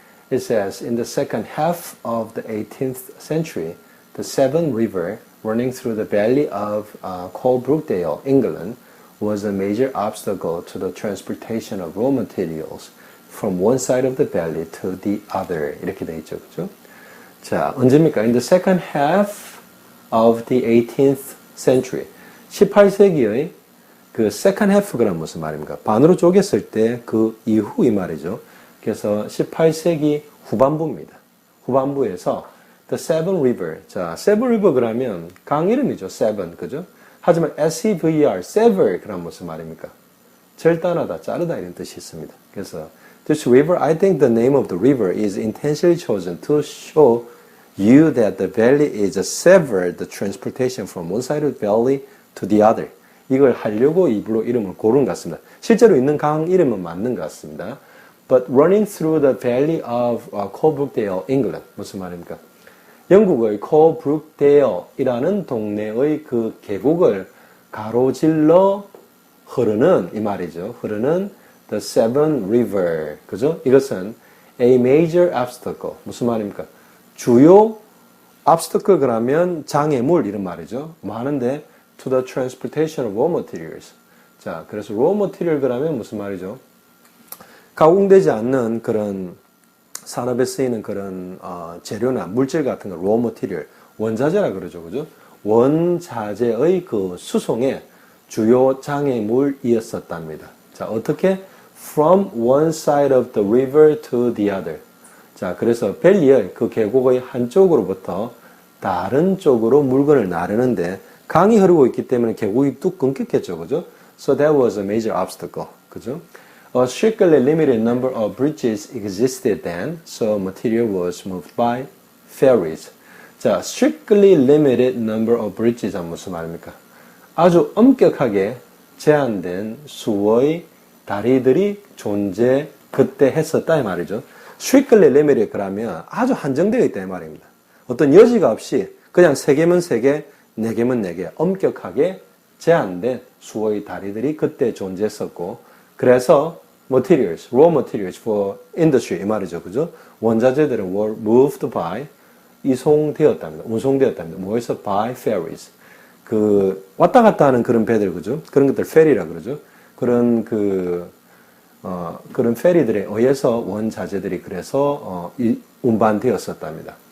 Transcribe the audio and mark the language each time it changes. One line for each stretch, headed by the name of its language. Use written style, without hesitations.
English: It says, in the second half of the 18th century, the Severn River running through the valley of Coalbrookdale, England, was a major obstacle to the transportation of raw materials from one side of the valley to the other.
Korean: 이렇게 돼 있죠, 그죠? 자, 언제입니까?
English: In the second half of the 18th century.
Korean: 18세기의 그 second half가 무슨 말입니까? 반으로 쪼갰을 때 그 이후 이 말이죠. 그래서 18세기 후반부입니다. 후반부에서 the Severn River. 자, Severn River 그러면 강 이름이죠. Severn, 그죠? 하지만 S-E-V-E-R, sever 그럼 무슨 말입니까? 절단하다, 자르다 이런 뜻이 있습니다.
English: 그래서 this river, I think the name of the river is intentionally chosen to show you that the valley is a severed the transportation from one side of the valley to the other.
Korean: 이걸 하려고 일부러 이름을 고른 것 같습니다. 실제로 있는 강 이름은 맞는 것 같습니다.
English: But running through the valley of Coalbrookdale, England.
Korean: 무슨 말입니까? 영국의 Coalbrookdale이라는 동네의 그 계곡을 가로질러 흐르는 이 말이죠. 흐르는
English: the Severn River.
Korean: 그죠?
English: 이것은 a major obstacle.
Korean: 무슨 말입니까? 주요 obstacle 그러면 장애물 이런 말이죠. 뭐 하는데
English: to the transportation of raw materials.
Korean: 자, 그래서 raw material 그러면 무슨 말이죠? 가공되지 않는 그런 산업에 쓰이는 그런 재료나 물질 같은 거 raw material, 원자재라 그러죠. 그죠? 원자재의 그 수송에 주요 장애물이었었답니다. 자, 어떻게?
English: From one side of the river to the other.
Korean: 자, 그래서 밸리의 그 계곡의 한쪽으로부터 다른 쪽으로 물건을 나르는데 강이 흐르고 있기 때문에 계곡이 뚝 끊겼겠죠. 그죠?
English: So that was a major obstacle.
Korean: 그죠?
English: A strictly limited number of bridges existed then, so material was moved by ferries.
Korean: 자,
English: strictly limited number of bridges
Korean: 은 무슨 말입니까? 아주 엄격하게 제한된 수의 다리들이 그때 했었다 이 말이죠. strictly limited 그러면 아주 한정되어 있다 이 말입니다. 어떤 여지가 없이 그냥 3개면 3개, 4개면 4개 엄격하게 제한된 수의 다리들이 그때 존재했었고 그래서
English: materials, raw materials for industry
Korean: 이 말이죠. 그죠? 원자재들은
English: were moved by
Korean: 이송되었답니다. 운송되었답니다. 뭐에서?
English: by ferries.
Korean: 그 왔다 갔다 하는 그런 배들 그죠? 그런 것들 페리라 그러죠. 그런 그런 페리들에 의해서 원자재들이 그래서 운반되었었답니다.